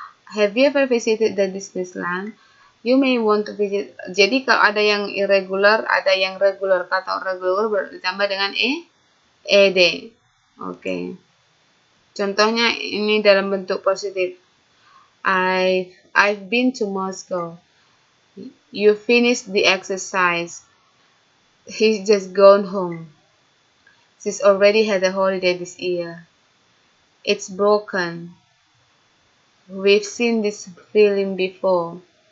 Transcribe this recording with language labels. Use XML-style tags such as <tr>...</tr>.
<en>Have you ever visited the Disneyland? You may want to visit.</en> <id>Jadi kalau ada yang irregular, ada yang regular. Kata regular ditambah dengan ed. Okay. Contohnya ini dalam bentuk positif.</id> <en>I've been to Moscow. You finished the exercise. He's just gone home. She's already had a holiday this year. It's broken. We've seen this film before.</en>